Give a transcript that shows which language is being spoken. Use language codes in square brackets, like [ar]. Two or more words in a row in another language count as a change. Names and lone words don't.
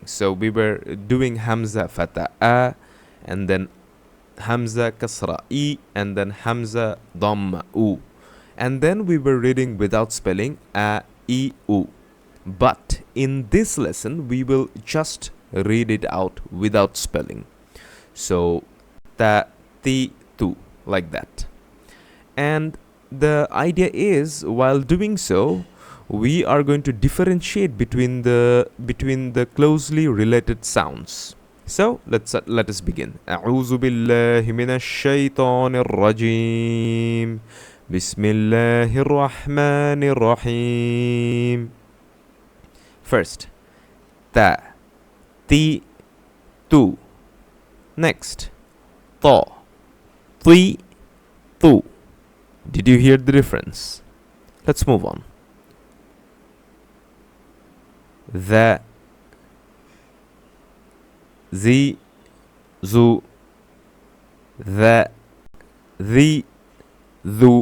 [en] So, we were doing Hamza Fata A, and then Hamza Kasra I, and then Hamza Dhamma U. And then we were reading without spelling A, I, U. But in this lesson, we will just read it out without spelling. So, ta, ti, tu, like that. And the idea is, while doing so, we are going to differentiate between the closely related sounds. So, let us begin. [ar] أعوذ بالله من الشيطان الرجيم. بسم الله الرحمن الرحيم. [en] First, ta, ti, tu. Next, ta, ti, tu. Did you hear the difference? Let's move on. The, zi, zu. The, thu.